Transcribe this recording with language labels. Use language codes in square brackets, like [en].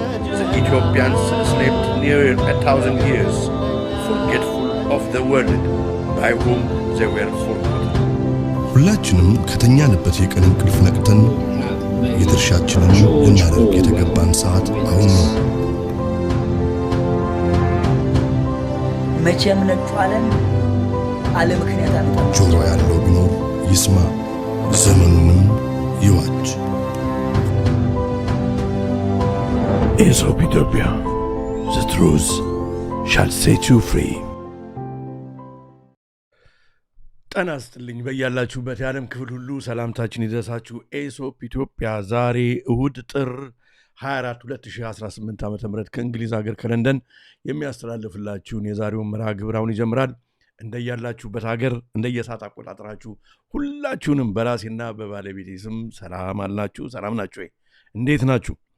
[en] The Ethiopians slept near 1,000 years, forgetful of the world by whom they were forgotten. [am] ሁላችንም ከተኛንበት የቀን እንቅልፍ ነቅተን የድርሻችንን ልናደርግ የተገባን ሰዓት አሁን ነው። መቼም ነጩ ዓለም አለ ምክንያት አልጣም። ጆሮ ያለው ቢኖር ይስማ፣ ዘመኑንም ይዋጅ። [en] Aesop Ethiopia, the truth shall set you free. [am] ጤና ይስጥልኝ በያላችሁበት የዓለም ክፍል ሁሉ ሰላምታችን ይድረሳችሁ። ኤሶፕ ኢትዮጵያ ዛሬ እሁድ ጥር 24 2018 ዓ.ም ከእንግሊዝ ሀገር ከለንደን የሚያስተላልፍላችሁን የዛሬውን መርሃ ግብር አሁን ይጀምራል። እንደያላችሁበት ሀገር እንደየሰዓት አቆጣጠራችሁ ሁላችሁንም በራሴና በባለቤቴ ስም ሰላም አላችሁ። ሰላም ናችሁ ወይ? እንዴት ናችሁ?